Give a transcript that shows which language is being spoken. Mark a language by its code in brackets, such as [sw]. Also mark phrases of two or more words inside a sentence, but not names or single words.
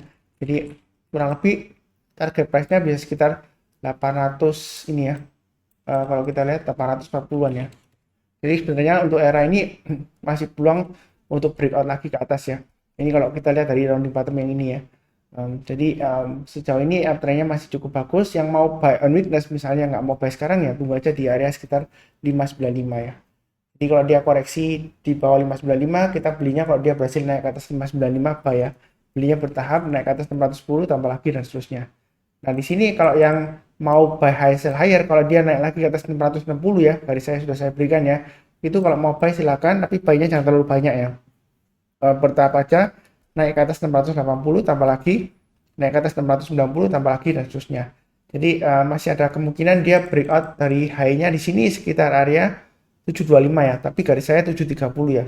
[id] Jadi kurang lebih [en] target price- [id] nya bisa sekitar 800 ini ya. Kalau kita lihat 840-an ya. Jadi sebenarnya untuk era ini masih peluang untuk breakout lagi ke atas ya. Ini kalau kita lihat dari [en] rounding bottom [id] yang ini ya. Jadi sejauh ini trennya masih cukup bagus. Yang mau [en] buy on weakness [id] misalnya nggak mau buy sekarang ya tunggu aja di area sekitar 595 ya. Jadi kalau dia koreksi di bawah 595 kita belinya, kalau dia berhasil naik ke atas 595 buy ya. Belinya bertahap naik ke atas 610 tambah lagi dan seterusnya. Nah di sini kalau yang mau [en] buy high sell higher, [id] kalau dia naik lagi ke atas 660 ya, dari saya sudah saya berikan ya. Itu kalau mau buy silakan, tapi buy-nya jangan terlalu banyak ya. Bertahap aja, naik ke atas 680 tambah lagi, naik ke atas 690 tambah lagi dan seterusnya. Jadi masih ada kemungkinan dia breakout dari high-nya di sini sekitar area 725 ya, tapi garis saya 730 ya.